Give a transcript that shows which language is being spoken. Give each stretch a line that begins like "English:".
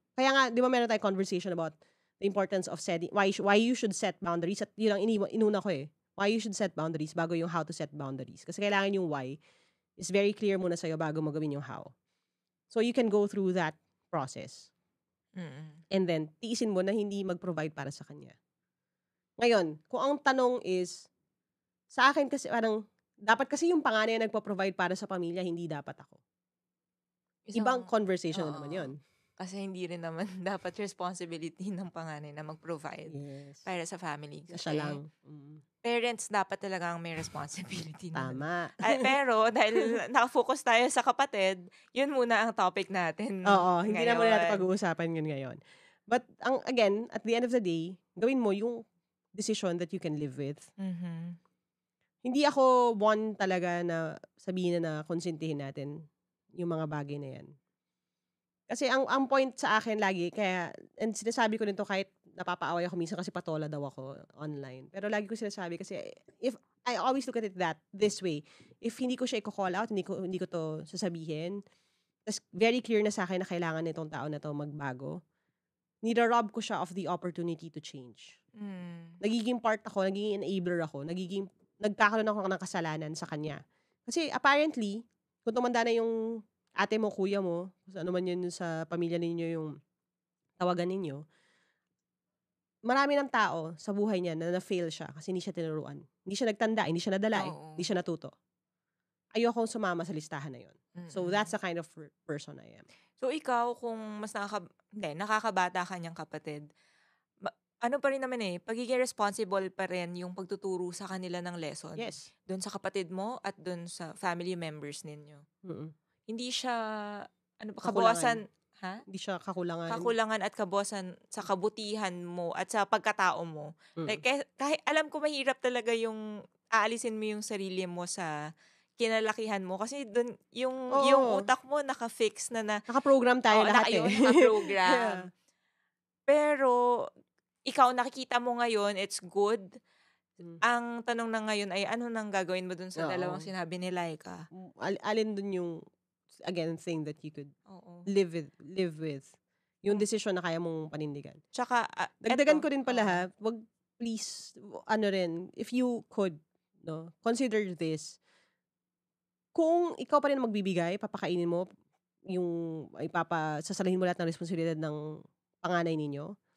Filipino: Kaya nga, di ba meron tayong conversation
English: about the importance of setting, why you should set boundaries,
Filipino: at yun ang inuna ko eh.
English: Why you should set boundaries bago yung how to set boundaries. Kasi kailangan yung why is very clear
Filipino: muna sa'yo bago mo gawin yung
English: how. So you can go through that process.
Filipino: And then, tiisin mo na hindi mag-provide para sa kanya. Ngayon, kung ang tanong is, sa akin kasi parang, dapat kasi yung panganay na nagpo-provide para sa pamilya, hindi dapat ako. Ibang conversation na naman yun. Kasi hindi rin naman dapat responsibility ng panganay na mag-provide para sa family. Kasi siya lang. Parents dapat talaga ang may responsibility. Tama. Pero dahil nakafocus tayo sa kapatid, yun muna ang topic natin. Oo, hindi na muna natin pag-uusapan yun ngayon.
English: But again, at the end of the day,
Filipino: gawin mo yung
English: decision that you can live with.
Filipino: Hindi ako one talaga na sabihin na konsentihin natin yung mga bagay na yan. Kasi ang point sa akin lagi, kaya, and sinasabi ko rin to kahit napapaaway ako minsan kasi patola daw ako online. Pero lagi ko sinasabi kasi,
English: if I always look at it this way,
Filipino: if hindi ko siya i-call out, hindi ko to sasabihin, tas very clear na sa akin na kailangan nitong tao na to magbago, nira-rob ko siya
English: of the opportunity to change.
Filipino: Nagiging part ako, nagiging enabler ako, nagkakaroon ako ng kasalanan sa kanya. Kasi apparently, kung tumanda na yung ate mo, kuya mo, ano man yun sa pamilya ninyo yung tawagan ninyo, marami ng tao sa buhay niya na na-fail siya kasi hindi siya tinuruan. Hindi siya nagtanda, hindi siya nadala, hindi siya natuto. Ayokong sumama sa listahan na yun.
English: So that's the kind of person I am.
Filipino: So ikaw, kung mas nakakabata ka niyang kapatid, ano pa rin naman pagiging responsible pa rin yung pagtuturo sa kanila ng lesson.
English: Yes.
Filipino: Doon sa kapatid mo at doon sa family members ninyo. Hindi siya, kabawasan, Hindi siya kakulangan. Kakulangan at kabawasan sa kabutihan mo at sa pagkatao mo. Like, kahit alam ko mahirap talaga yung aalisin mo yung sarili mo sa kinalakihan mo. Kasi doon, yung utak mo naka-fix na naka-program tayo lahat naka-program. Pero, ikaw nakikita mo ngayon, it's good. Ang tanong na ngayon ay ano nang gagawin mo dun sa dalawang sinabi ni Laika? Alin dun yung
English: again thing that you could live with.
Filipino: Yung decision na kaya mong panindigan. Tsaka dagdagan ko rin pala wag please
English: if you could consider this.
Filipino: Kung ikaw pa rin magbibigay, papakainin mo yung sasalahin mo lahat ng responsibilidad ng panganay ninyo.